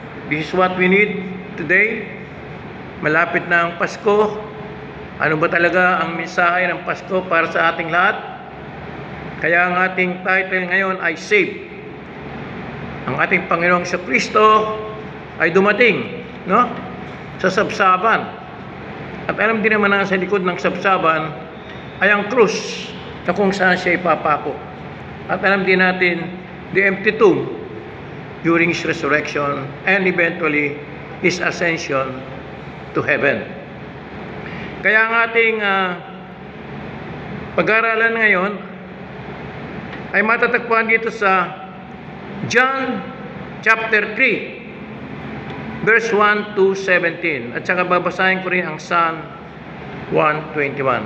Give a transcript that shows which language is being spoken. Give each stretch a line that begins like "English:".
English: This is what we need today.
Filipino: Malapit na ang Pasko. Ano ba talaga ang mensahe ng Pasko para sa ating lahat? Kaya ang ating title ngayon ay Saved. Ang ating Panginoong Kristo ay dumating, sa sabsaban. At alam din naman na sa likod ng sabsaban ay ang krus na kung saan siya ipapako. At alam din natin
English: the empty tomb during his resurrection and eventually his ascension to heaven.
Filipino: Kaya ang ating pag-aaralan ngayon ay matatagpuan dito sa John chapter 3 verse 1 to 17. At saka babasahin ko rin ang Psalm 121.